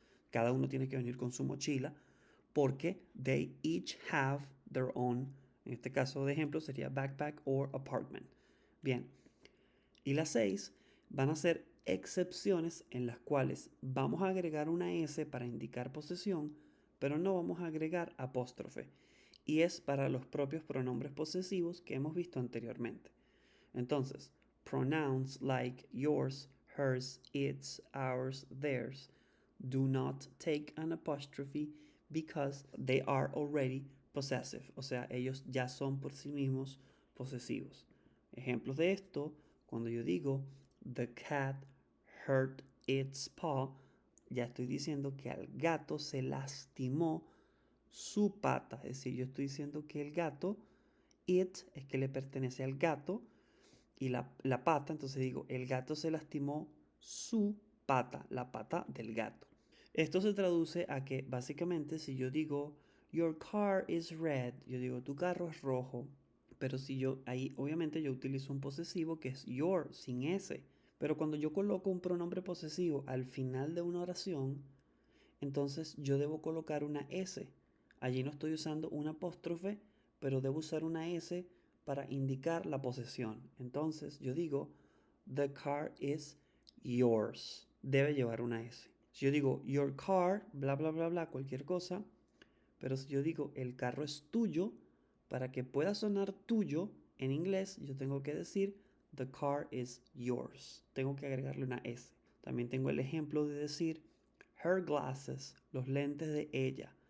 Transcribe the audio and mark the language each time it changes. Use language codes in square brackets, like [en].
[es] Cada uno tiene que venir con su mochila porque [en] they each have their own, [es] en este caso de ejemplo sería [en] backpack or apartment. [es] Bien, y las 6 van a ser excepciones en las cuales vamos a agregar una S para indicar posesión, pero no vamos a agregar apóstrofe. Y es para los propios pronombres posesivos que hemos visto anteriormente. [en] Entonces, pronouns like yours, hers, its, ours, theirs do not take an apostrophe because they are already possessive. [es] O sea, ellos ya son por sí mismos posesivos. Ejemplos de esto, cuando yo digo [en] the cat hurt its paw, [es] ya estoy diciendo que al gato se lastimó su pata. Es decir, yo estoy diciendo que el gato, it es que le pertenece al gato, y la pata, entonces digo, el gato se lastimó su pata, la pata del gato. Esto se traduce a que básicamente si yo digo, [en] your car is red, [es] yo digo, tu carro es rojo, pero si yo, ahí obviamente yo utilizo un posesivo que es your, sin S. Pero cuando yo coloco un pronombre posesivo al final de una oración, entonces yo debo colocar una S. Allí no estoy usando un apóstrofe, pero debo usar una S para indicar la posesión. Entonces yo digo, [en] the car is yours. [es] Debe llevar una S. Si yo digo, [en] your car, [es] bla, bla, bla, bla, cualquier cosa, pero si yo digo, el carro es tuyo, para que pueda sonar tuyo en inglés, yo tengo que decir, [en] the car is yours. [es] Tengo que agregarle una S. También tengo el ejemplo de decir, [en] her glasses, [es] los lentes de ella.